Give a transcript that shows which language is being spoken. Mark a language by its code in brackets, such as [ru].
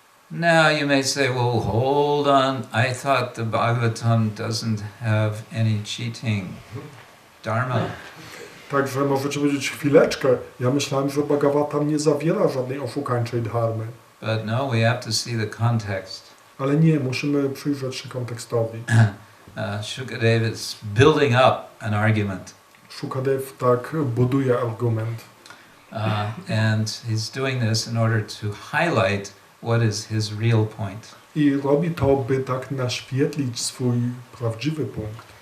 [en] Now you may say, well, hold on, I thought the Bhagavatam doesn't have any cheating dharma. [pl] Także możecie powiedzieć chwileczkę, ja myślałem, że Bhagavatam nie zawiera żadnej oszukańczej dharmy. [en] But no, we have to see the context. [pl] Ale nie, musimy przyjrzeć się kontekstowi. [en] Shukadeva is building up an argument. [pl] Shukadev tak buduje argument. [en] And he's doing this in order to highlight what is his real point. [pl] I robi to, by tak naświetlić swój prawdziwy punkt.